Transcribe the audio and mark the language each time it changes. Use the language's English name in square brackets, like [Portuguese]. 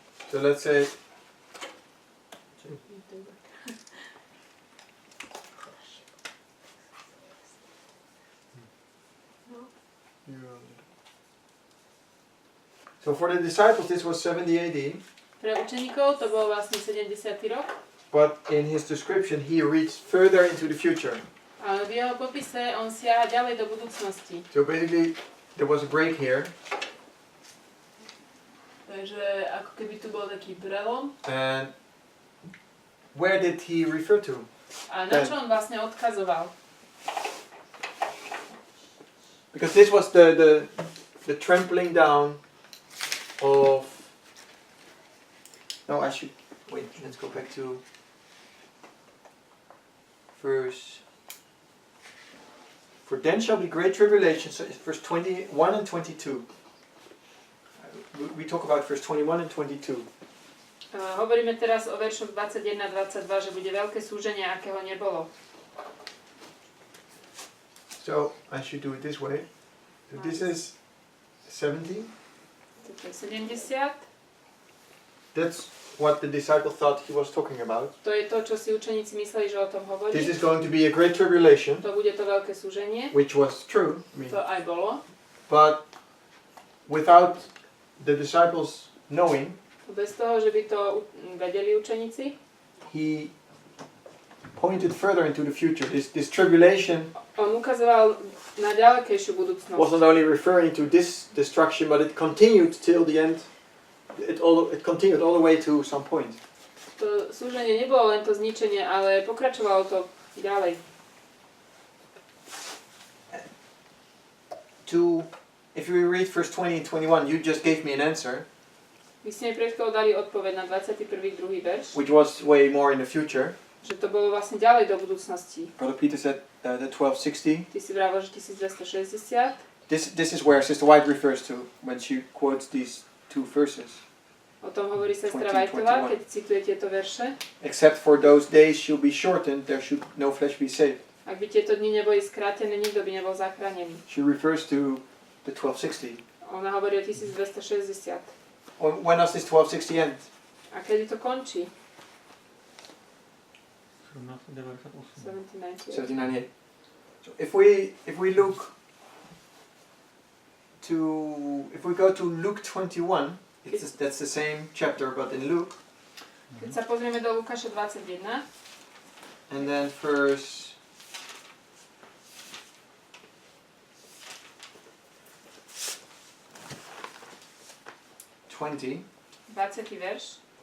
[English] So let's say so for the disciples this was 70 AD. [Slovak] Pre učeníkov to bol vlastne 70. rok. [English] But in his description he reached further into the future. [Slovak] Ale v jeho popise on siaha ďalej do budúcnosti. [English] So basically there was a break here. [Slovak] Takže ako keby tu bol taký prelom. [English] And where did he refer to? [Slovak] A na čo on vlastne odkazoval? [English] Because this was the trampling down of... No, I should... Wait, let's go back to verse... For then shall be great tribulation, so it's verse 21 and 22. We talk about verse 21 and 22. [Slovak] Hovoríme teraz o veršoch 21 a 22, že bude veľké súženie, akého nebolo. [English] So, I should do it this way. So this is 70. [Slovak] Toto je 70. [English] That's what the disciple thought he was talking about. [Slovak] To je to, čo si učeníci mysleli, že o tom hovorí. [English] This is going to be a great tribulation. [Slovak] To bude to veľké súženie. [English] Which was true. [Slovak] To aj bolo. [English] But without the disciples knowing, [Slovak] bez toho, že by to vedeli učeníci, [English] he pointed further into the future. This tribulation [Slovak] on ukazoval na ďalekejšiu budúcnosť. [English] wasn't only referring to this destruction, but it continued till the end. It continued all the way to some point. [Slovak] To súženie nebolo len to zničenie, ale pokračovalo to ďalej. [English] If we read verse 20 and 21, you just gave me an answer. [Slovak] Vy ste mi pred chvíľou dali odpoveď na 21. druhý verš. [English] Which was way more in the future. [Slovak] Že to bolo vlastne ďalej do budúcnosti. [English] Brother Peter said the 1260. [Slovak] Ty si vravel, že 1260. [English] This is where Sister White refers to when she quotes these two verses. [Slovak] O tom hovorí sestra Whiteová, keď cituje tieto verše. [English] Except for those days shall be shortened, there should no flesh be saved. [Slovak] Ak by tieto dni neboli skrátené, nikto by nebol zachránený. [English] She refers to the 1260. [Slovak] Ona hovorí o 1260. [English] When does this 1260 end? [Slovak] A kedy to končí? [English] 1798. So if we look to, if we go to Luke 21, that's the same chapter but in Luke. [Slovak] Keď sa pozrieme do Lukáša 21. [English] And then verse 20 verš.